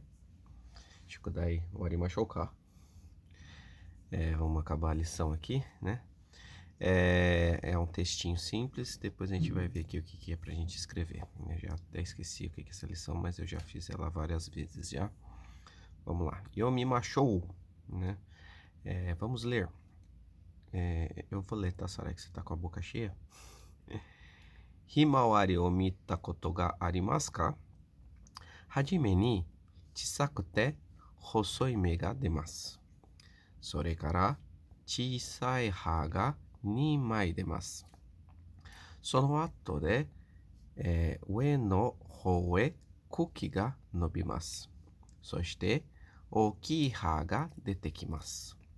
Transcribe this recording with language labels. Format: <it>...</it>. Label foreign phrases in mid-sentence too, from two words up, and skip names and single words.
<ja>宿題終わりましょうか.</ja> <pt>Vamos acabar a lição aqui, né? É um textinho simples, depois a gente vai ver aqui o que é pra gente escrever. Eu já até esqueci o que é essa lição, mas eu já fiz ela várias vezes já. Vamos lá.</pt> <ja>読みましょう,</ja> <pt>né? Vamos ler. Eu vou ler, tá, Sara, que você tá com a boca cheia.</pt> <ja>ひまわりを見たことがありますか? はじめに小さくて細い芽が出ます. それから小さい葉が 2枚出ます。その後で、上の方へ茎が伸びます。そして大きい葉が出てきます。</ja>